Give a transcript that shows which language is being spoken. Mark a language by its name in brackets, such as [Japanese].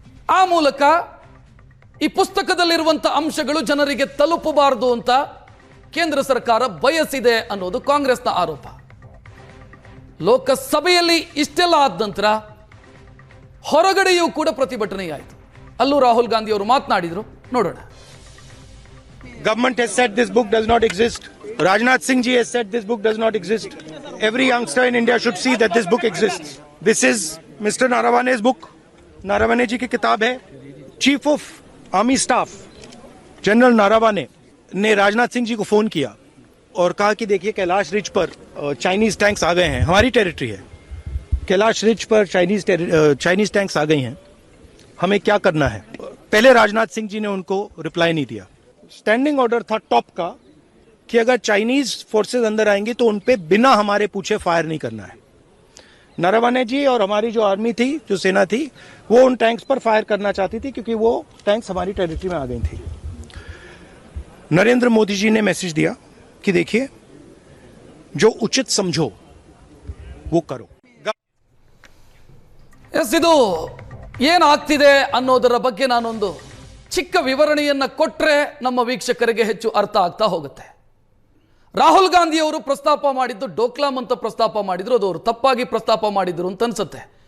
[Kannada] ಆ ಮೂಲಕ ಈ ಪುಸ್ತಕದಲ್ಲಿರುವಂಥ ಅಂಶಗಳು ಜನರಿಗೆ ತಲುಪಬಾರದು ಅಂತ ಕೇಂದ್ರ ಸರ್ಕಾರ ಬಯಸಿದೆ ಅನ್ನೋದು ಕಾಂಗ್ರೆಸ್ನ ಆರೋಪ. ಲೋಕಸಭೆಯಲ್ಲಿ ಇಷ್ಟೆಲ್ಲ ಆದ ನಂತರ ಹೊರಗಡೆಯೂ ಕೂಡ ಪ್ರತಿಭಟನೆಯಾಯಿತು. ಅಲ್ಲೂ ರಾಹುಲ್ ಗಾಂಧಿ ಅವರು ಮಾತನಾಡಿದ್ರು, ನೋಡೋಣ. [English] Government has said this book does not exist. Rajnath Singh ji has said this book does not exist. Every youngster in India should see that this book exists. This is Mr. Naravane's book. [Hindi] Naravane ji की किताब है. Chief of Army Staff General Naravane ने राजनाथ सिंह जी को phone किया और कहा कि देखिए कैलाश रिज पर चाइनीज टैंक्स आ गए हैं, हमारी टेरिटरी है, कैलाश रिज पर चाइनीज टैंक्स आ गई हैं, हमें क्या करना है। पहले राजनाथ सिंह जी ने उनको रिप्लाई नहीं दिया। स्टैंडिंग ऑर्डर था टॉप का कि अगर चाइनीज फोर्सेस अंदर आएंगे तो उन पे बिना हमारे पूछे फायर नहीं करना है। नरवणे जी और हमारी जो आर्मी थी, जो सेना थी, वो उन टैंक्स पर फायर करना चाहती थी क्योंकि वो टैंक्स हमारी टेरिटरी में आ गई थी। नरेंद्र मोदी जी ने मैसेज दिया कि देखिए जो उचित समझो वो करो। [Kannada] ಎಸ್, ಇದು ಏನಾಗ್ತಿದೆ ಅನ್ನೋದರ ಬಗ್ಗೆ ನಾನೊಂದು ಚಿಕ್ಕ ವಿವರಣೆಯನ್ನ ಕೊಟ್ಟರೆ ನಮ್ಮ ವೀಕ್ಷಕರಿಗೆ ಹೆಚ್ಚು ಅರ್ಥ ಆಗ್ತಾ ಹೋಗುತ್ತೆ. ರಾಹುಲ್ ಗಾಂಧಿ ಅವರು ಪ್ರಸ್ತಾಪ ಮಾಡಿದ್ದು ಡೋಕ್ಲಾಮ್ ಅಂತ ಪ್ರಸ್ತಾಪ ಮಾಡಿದ್ರು, ಅದು ಅವರು ತಪ್ಪಾಗಿ ಪ್ರಸ್ತಾಪ ಮಾಡಿದ್ರು ಅಂತ ಅನ್ಸುತ್ತೆ.